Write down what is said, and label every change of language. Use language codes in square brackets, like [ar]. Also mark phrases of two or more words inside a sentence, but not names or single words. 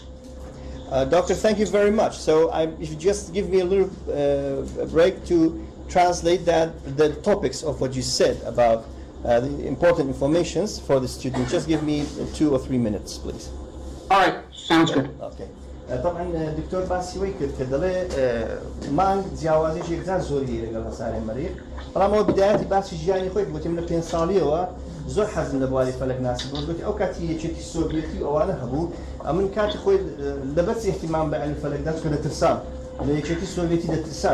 [en] Doctor, thank you very much. So if you just give me a little break to translate the topics of what you said about the important informations for the students. Just give me 2 or 3 minutes, please. All right, sounds good. Okay. [ckb] طبعا دكتور باسی وی کرد که دەڵێ مانگ جیاوازیشی یەکجار زۆری لەگەڵ هەسارەی مەریخ بەڵام ئەوە بدایەتی باسی ژیانی خۆی گوتی من لە 5 ساڵیەوە زۆر حەزم لە بواری فەلەک ناسی بوو گوتی ئەو کاتی یەکێتی سۆڤیەتی و ئەوانە هەبوو ئەمن کاتی خۆی لەبەرچ ئیحتیمام بە عەلمی فەلەکدا چکە دەترسام لە یەکێتی سۆڤیەتی دەترسا